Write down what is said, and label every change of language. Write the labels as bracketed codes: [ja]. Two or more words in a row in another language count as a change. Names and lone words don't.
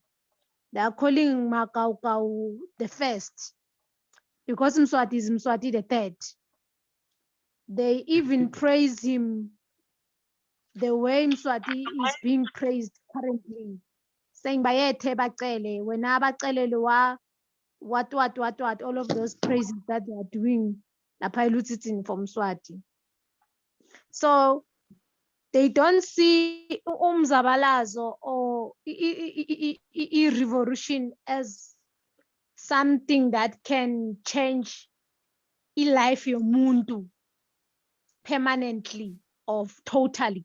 [en] They are calling Makaukau the first, because Mswati is Mswati the third. They even praise him the way Mswati is being praised currently, saying [ss] Bayete Bacele, wena Bacele Lua, [en] what, all of those praises that they are doing, [ss] lapha eLutsitzini for Mswati. [en] So they don't see umzabalazo or revolution as something that can change life yomuntu permanently or totally.